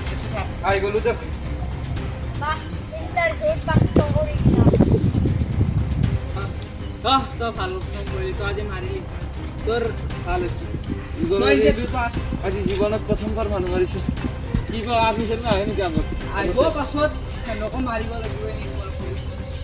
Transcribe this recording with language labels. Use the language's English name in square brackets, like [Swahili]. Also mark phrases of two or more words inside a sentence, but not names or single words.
[Assamese] আই গ'লো দে বাহ [English] interview pass [Assamese] কৰি দিলা তই ভাল কাম কৰিলি তই আজি মাৰিলি তোৰ ভাল হৈছে মই [English] interview pass [Assamese] আজি জীৱনত প্ৰথমবাৰ মানুহ মাৰিছো কি কয় অফিচত নাহে নেকি আগত আহিব পাছত সেনেকো মাৰিব লাগিব এনেকুৱা কৰি তো